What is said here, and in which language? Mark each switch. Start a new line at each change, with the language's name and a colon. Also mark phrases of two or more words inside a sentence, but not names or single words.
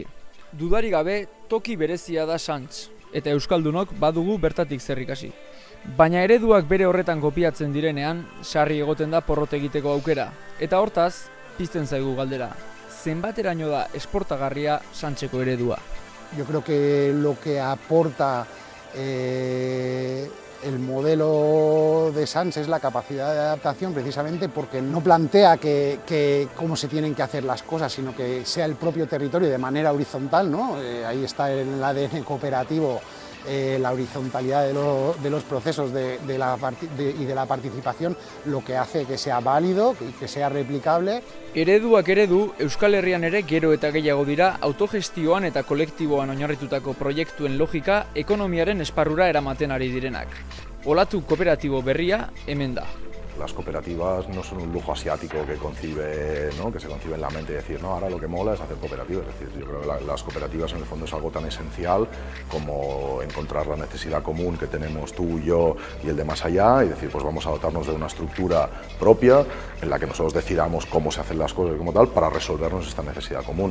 Basque: Dudarik gabe toki berezia da Santz, eta euskaldunok badugu bertatik zer ikasi. Baina ereduak bere horretan kopiatzen direnean, sarri egoten da porrot egiteko aukera. Eta hortaz, pizten zaigu galdera. Zenbateraino da esportagarria Santzeko eredua?
Spanish: Yo creo que lo que aporta el modelo de Sants es la capacidad de adaptación, precisamente porque no plantea que cómo se tienen que hacer las cosas, sino que sea el propio territorio de manera horizontal, ¿no? Ahí está el ADN cooperativo la horizontalidad de los procesos y de la participación, lo que hace que sea válido y que sea replicable.
Basque: Ereduak eredu, Euskal Herrian ere gero eta gehiago dira autogestioan eta kolektiboan oinarritutako proiektuen logika ekonomiaren esparrura eramaten ari direnak. Olatu kooperatibo berria hemen da.
Spanish: Las cooperativas no son un lujo asiático que concibe, ¿no? Que se concibe en la mente y decir, no, ahora lo que mola es hacer cooperativas. Es decir, yo creo que las cooperativas en el fondo es algo tan esencial como encontrar la necesidad común que tenemos tú, yo y el de más allá y decir, pues vamos a dotarnos de una estructura propia en la que nosotros decidamos cómo se hacen las cosas como tal para resolvernos esta necesidad común.